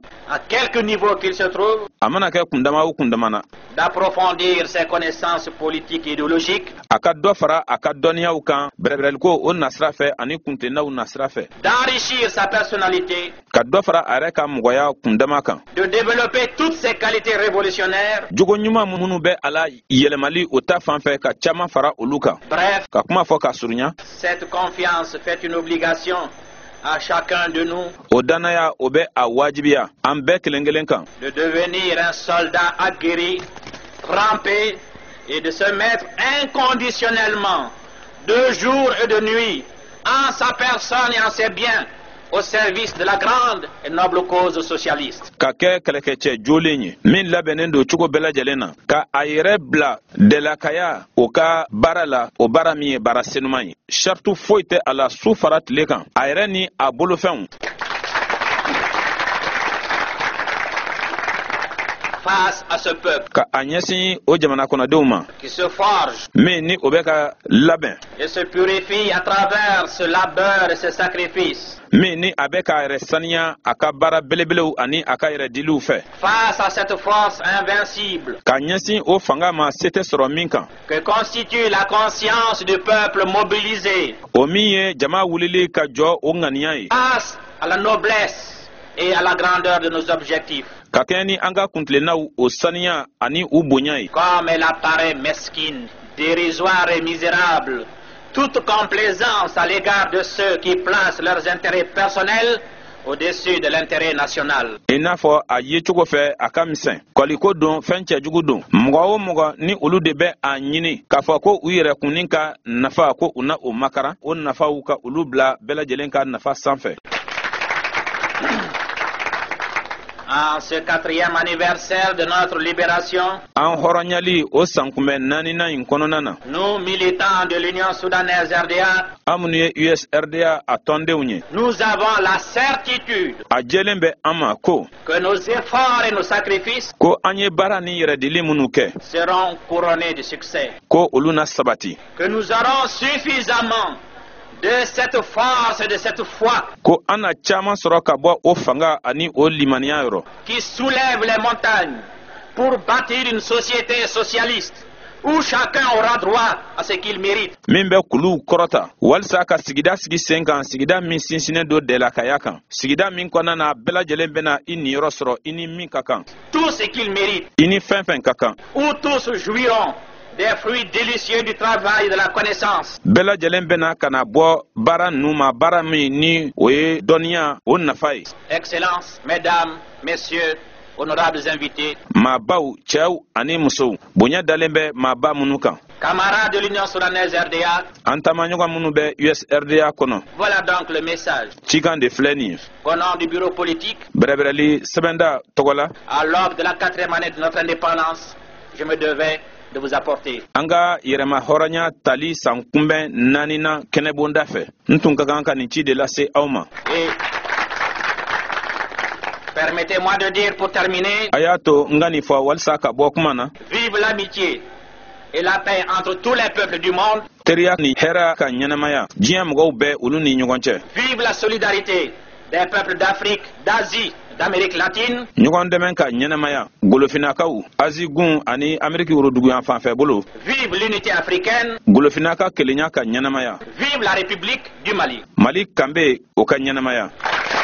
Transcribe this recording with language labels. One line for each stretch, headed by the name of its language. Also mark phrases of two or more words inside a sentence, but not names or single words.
French: à quelque niveau qu'il se trouve,
Bambara: a mana kɛ kundama o kundama na
French: d'approfondir ses connaissances politiques et idéologiques,
Bambara: a ka dɔ fara a ka dɔnniyaw kan bɛrɛbɛrɛliko o nasira fɛ ani kuntennaw nasira fɛ
French: d'enrichir sa personnalité,
Bambara: ka dɔ fara a yɛrɛ ka mɔgɔya kundama kan.
French: de développer toutes ses qualités révolutionnaires,
Bambara: Jogo ɲuman minnu bɛ a la yɛlɛmali o ta fan fɛ ka caman fara olu kan
French: bref,
Bambara: ka kuma fɔ ka surunya.
French: cette confiance fait une obligation à chacun de nous
Bambara: O danaya o bɛ a wajibiya an bɛɛ kelen kelen kan
French: de devenir un soldat aguerri, trempé et de se mettre inconditionnellement, de jour et de nuit, en sa personne et en ses biens, au service de la grande et noble cause socialiste.
Bambara: ka kɛ kɛlɛkɛcɛ jolen ye min labɛnnen don cogo bɛɛ lajɛlen na ka a yɛrɛ bila dɛlakaya o ka baara la o baara min ye baara senuman ye sartu foyi tɛ a la su fara tile kan a yɛrɛ ni a bolofɛnw
French: Face à ce peuple
Bambara: ka a ɲɛsin o jamana kɔnɔdenw ma
French: qui se forge
Bambara: min ni o bɛ ka labɛn
French: et se purifie à travers ce labeur et ce sacrifice,
Bambara: min ni a bɛ k'a yɛrɛ saniya a ka baara belebelew ani a ka yɛrɛ diliw fɛ
French: face à cette force invincible
Bambara: ka ɲɛsin o fanga ma se tɛ sɔrɔ min kan
French: que constitue la conscience du peuple mobilisé
Bambara: o min ye jama wulili ka jɔ o ŋaniya ye
French: face à la noblesse et à la grandeur de nos objectifs.
Bambara: ka kɛɲɛ ni an ka kuntilennaw o saniya ani u bonya ye.
French: Comme elle apparaît mesquine, dérisoire et misérable, toute complaisance à l'égard de ceux qui placent leurs intérêts personnels au-dessus de l'intérêt national.
Bambara: I n'a fɔ a ye cogo fɛ a ka misɛn kɔliko don fɛn cɛjugu don mɔgɔ o mɔgɔ ni olu de bɛ a ɲini k'a fɔ ko u yɛrɛ kunni ka nafa ko u na o makara o nafaw ka olu bila bɛɛ lajɛlen ka nafa sanfɛ.
French: En ce 4e anniversaire de notre libération,
Bambara: an hɔrɔnyali o sankunbɛn 4nan in kɔnɔna na
French: nous militants de l'Union soudanaise RDA,
Bambara: an minnu ye USRDA a tɔndenw ye
French: nous avons la certitude
Bambara: a jɛlen bɛ an ma ko
French: que nos efforts et nos sacrifices
Bambara: ko an ye baara ni yɛrɛdili minnu kɛ
French: seront couronnés de succès,
Bambara: ko olu na sabati
French: que nous aurons suffisamment de cette force et de cette foi
Bambara: ko an na caman sɔrɔ ka bɔ o fanga ani o limaniya yɔrɔ
French: qui soulève les montagnes pour bâtir une société socialiste où chacun aura droit à ce qu'il mérite.
Bambara: min bɛ kuluw kɔrɔta walisa ka sigida sigi sen kan sigida min sinsinnen do dɛlakaya kan sigida min kɔnɔna na bɛɛ lajɛlen bɛna i niyɔrɔ sɔrɔ i ni min ka kan
French: Tout ce qu'il mérite,
Bambara: i ni fɛn fɛn ka kan
French: où tous jouiront des fruits délicieux du travail et de la connaissance.
Bambara: bɛɛ lajɛlen bɛna ka na bɔ baara ninnu ma baara min ni o ye dɔnniya o nafa ye.
French: Excellences, mesdames, messieurs, honorables invités,
Bambara: maabaw cɛw ani musow bonya dalen bɛ maaba minnu kan
French: camarades de l'Union soudanaise RDA,
Bambara: an taamaɲɔgɔn minnu bɛ USRDA kɔnɔ
French: voilà donc le message
Bambara: cikan de filɛ nin ye
French: qu'au nom du bureau politique,
Bambara: bɛrɛbɛrɛli sɛbɛnda tɔgɔ la
French: à l'aube de la 4e année de notre indépendance, je me devais de vous apporter.
Bambara: an ka yɛrɛma hɔrɔnya tali san kunbɛn 4nan kɛnɛbonda fɛ n tun ka kan ka nin ci de lase aw ma
French: Et permettez-moi de dire pour terminer,
Bambara: a y'a to n ka nin fɔ walisa ka bɔ kuma na
French: vive l'amitié et la paix entre tous les peuples du monde,
Bambara: teriya ni hɛrɛ ka ɲɛnamaya diɲɛ mɔgɔw bɛɛ olu ni ɲɔgɔn cɛ
French: vive la solidarité des peuples d'Afrique, d'Asie, d'Amérique latine,
Bambara: ɲɔgɔn dɛmɛ ka ɲɛnamaya golofinakaw azigun ani ameriki woroduguyan fanfɛ bolo
French: vive l'unité africaine,
Bambara: golofinaka kelenya ka ɲɛnamaya
French: vive la République du Mali.
Bambara: mali kanbe o ka ɲɛnamaya